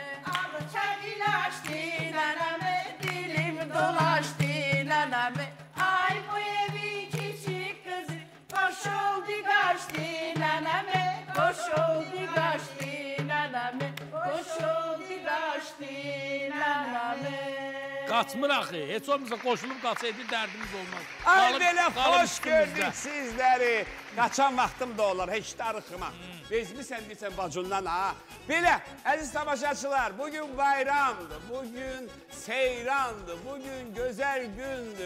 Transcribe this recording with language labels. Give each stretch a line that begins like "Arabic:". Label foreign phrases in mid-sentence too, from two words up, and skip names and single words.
Turkish: Al çekil açtı neneme, dilim dolaştı neneme. Ay bu evin küçük kızı koş oldu kaçtı neneme, koş oldu kaçtı neneme, koş oldu kaçtı neneme.
Azerbaijani: Kaçmır axı. Heç olmasa qoşulub qaçsaydı dərdimiz olmaz. Ay Qalıb- belə qalıb hoş üstümüzdə. gördük sizləri. Qaçan vaxtım da olar, heç darıxma. Bezmisən deyirsən bacından ha. Belə, əziz tamaşaçılar, bugün bayramdır, bugün seyrandır, bugün gözəl gündür.